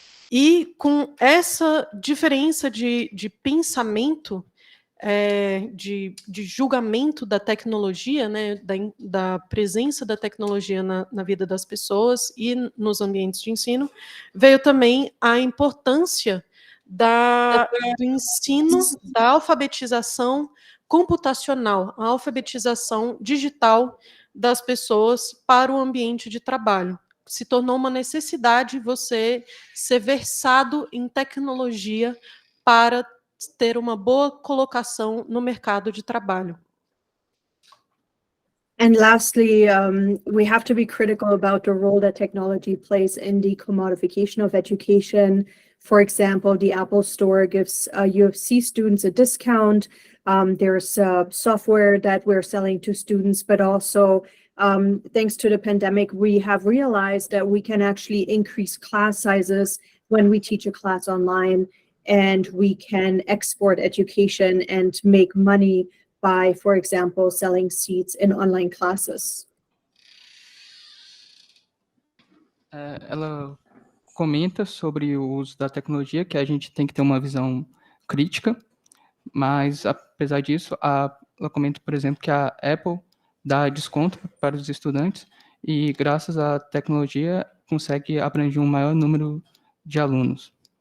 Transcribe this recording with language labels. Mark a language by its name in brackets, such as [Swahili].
[Portuguese] E com essa diferença de pensamento, de julgamento da tecnologia, né, da presença da tecnologia na vida das pessoas e nos ambientes de ensino, veio também a importância do ensino, da alfabetização computacional, a alfabetização digital das pessoas para o ambiente de trabalho. Se tornou uma necessidade você ser versado em tecnologia para ter uma boa colocação no mercado de trabalho. [English] And lastly, we have to be critical about the role that technology plays in the commodification of education. For example, the Apple Store gives UFC students a discount. There's software that we're selling to students, but also thanks to the pandemic, we have realized that we can actually increase class sizes when we teach a class online, and we can export education and make money by, for example, selling seats in online classes. [Portuguese] Ela comenta sobre o uso da tecnologia, que a gente tem que ter uma visão crítica, mas, apesar disso, ela comenta, por exemplo, que a Apple dá desconto para os estudantes e, graças à tecnologia, consegue abranger um maior número de alunos.